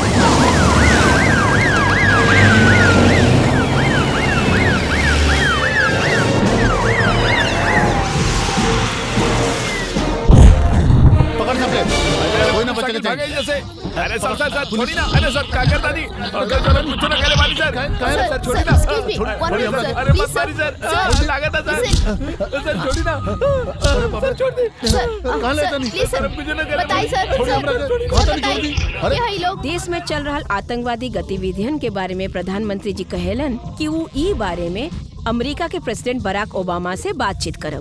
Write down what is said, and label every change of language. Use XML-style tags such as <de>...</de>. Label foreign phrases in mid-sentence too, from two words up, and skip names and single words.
<bho>पकड़ सबके, कोई ना बच्चे के भागे चाहिए। जैसे। अरे सर सर सर छोड़ी ना। अरे सर क्या करता नहीं? अगर सर कुछ ना करे बानी सर। अरे सर छोड़ी ना।</bho> <en>Excuse me, one minute, sir.</en> <bho>अरे</bho> <en>Please,</en> <bho>मत मारी</bho> <en>sir.</en> <bho>सर। लागत है सर। सर छोड़ी ना। सर छोड़ दे। कहाँ ले तनी? प्लीज सर, कुछ ना करे। बताइए सर। छोड़ी हमरा के। सर, कहाँ तनी बताइए। छोड़ दी? अरे ये हई लोग। देश में चल रहा आतंकवादी गतिविधियन के बारे में प्रधानमंत्री जी कहेलन कि वो ई बारे में अमेरिका के प्रेसिडेंट बराक ओबामा से बातचीत करब।</bho>